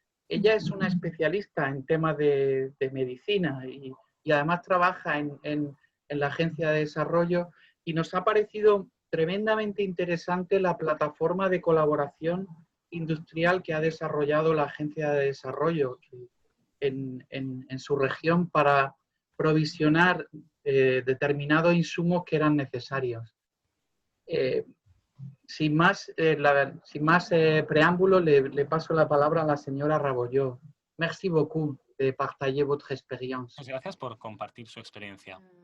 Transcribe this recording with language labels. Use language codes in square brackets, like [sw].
[es] Ella es una especialista en temas de medicina y además trabaja en la Agencia de Desarrollo, y nos ha parecido tremendamente interesante la plataforma de colaboración industrial que ha desarrollado la Agencia de Desarrollo en su región para provisionar determinados insumos que eran necesarios. Sin más preámbulo, le paso la palabra a la señora Raboyot. [fr] Merci beaucoup de partager votre expérience. [es] Muchas gracias por compartir su experiencia.